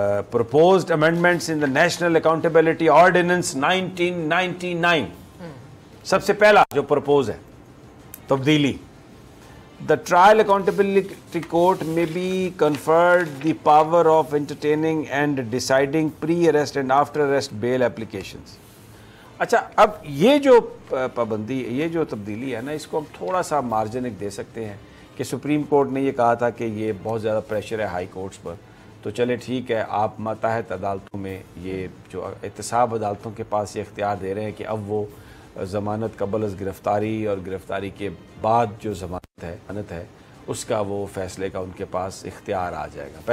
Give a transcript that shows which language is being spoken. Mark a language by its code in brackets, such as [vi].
[en] Proposed amendments in the national accountability ordinance 1999. [ur] سب سے پہلا جو پرپوز ہے تبدیلی, [en] The Trial Accountability Court may be conferred the power of entertaining and deciding pre-arrest and after-arrest bail applications. [ur] اچھا, اب یہ جو پابندی, یہ جو تبدیلی ہے نا, اس کو ہم تھوڑا سا مارجن ایک دے سکتے ہیں کہ سپریم کورٹ نے یہ کہا تھا کہ یہ بہت زیادہ پریشر ہے ہائی کورٹس پر, تو چلے ٹھیک ہے, آپ ماتحت عدالتوں میں یہ جو احتساب عدالتوں کے پاس یہ اختیار دے رہے ہیں کہ اب وہ ضمانت قبل از گرفتاری اور گرفتاری کے بعد جو ضمانت ہے اس کا وہ فیصلے کا ان کے پاس اختیار آ جائے گا.